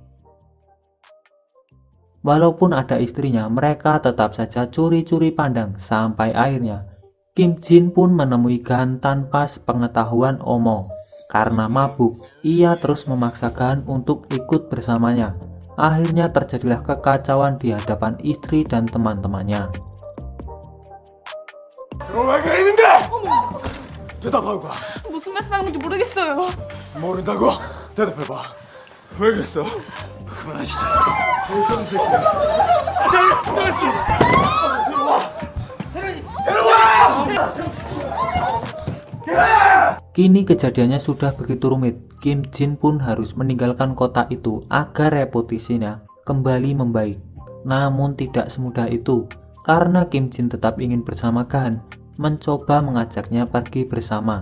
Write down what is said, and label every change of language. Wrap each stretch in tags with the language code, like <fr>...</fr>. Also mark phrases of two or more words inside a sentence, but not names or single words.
<id>Walaupun ada istrinya, mereka tetap saja curi-curi pandang sampai akhirnya Kim Jin pun menemui Gan tanpa sepengetahuan Omo. Karena mabuk, ia terus memaksa Gan untuk ikut bersamanya. Akhirnya terjadilah kekacauan di hadapan istri dan teman-temannya.</id> <ko>대답하고 가. 무슨 말씀하는 건지 모르겠어요. 모른다고? 대답해봐. 왜 그랬어? 그만하시자. 좀 새끼야.</ko> <id>Kini kejadiannya sudah begitu rumit. Kim Jin pun harus meninggalkan kota itu agar reputasinya kembali membaik. Namun tidak semudah itu, karena Kim Jin tetap ingin bersama Gan, mencoba mengajaknya pergi bersama.</id>